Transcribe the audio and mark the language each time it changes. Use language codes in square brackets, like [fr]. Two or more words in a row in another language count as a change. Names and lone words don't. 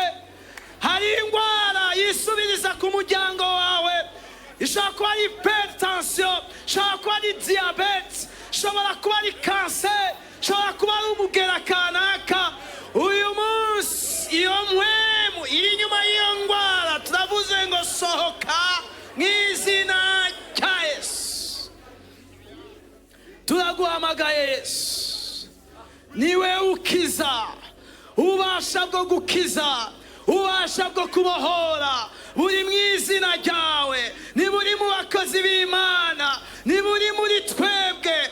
[rn] Hari ingwara yisubiriza ku muryango wawe, ishobora kuba ari hypertension, ishobora kuba ari diabete, shobora kuba ari kanseri, shobora kuba ari umugera kanaka. Uyu munsi iyo mpwemu iri inyuma y'iyo ndwara turavuze ngo sohoka mu izina rya Yesu. Turaguhamagaye Yesu, niwe ukiza, ubasha bwo gukiza, ubasha bwo kubohora. Buri mu izina ryawe, ni buri mu bakozi b'Imana, ni buri muri twebwe.